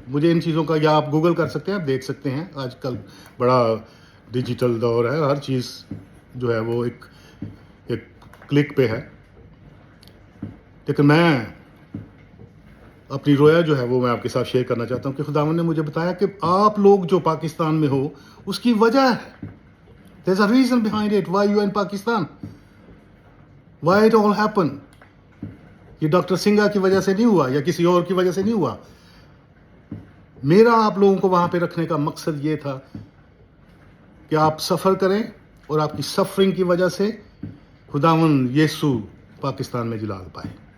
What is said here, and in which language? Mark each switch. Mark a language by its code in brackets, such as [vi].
[ur] مجھے ان چیزوں کا، یا آپ گوگل کر سکتے ہیں، آپ دیکھ سکتے ہیں. آج کل بڑا ڈیجیٹل دور ہے، ہر چیز جو ہے وہ ایک کلک پہ ہے. لیکن میں اپنی رویا جو ہے وہ میں آپ کے ساتھ شیئر کرنا چاہتا ہوں کہ خداوند نے مجھے بتایا کہ آپ لوگ جو پاکستان میں ہو اس کی وجہ ہے. [en] There's a reason behind it why you are in Pakistan. Why it all happened. [ur] یہ ڈاکٹر سنگھا کی وجہ سے نہیں ہوا یا کسی اور کی وجہ سے نہیں ہوا. میرا آپ لوگوں کو وہاں پہ رکھنے کا مقصد یہ تھا کہ آپ سفر کریں اور آپ کی سفرنگ کی وجہ سے خداوند یسوع پاکستان میں جلال پائے.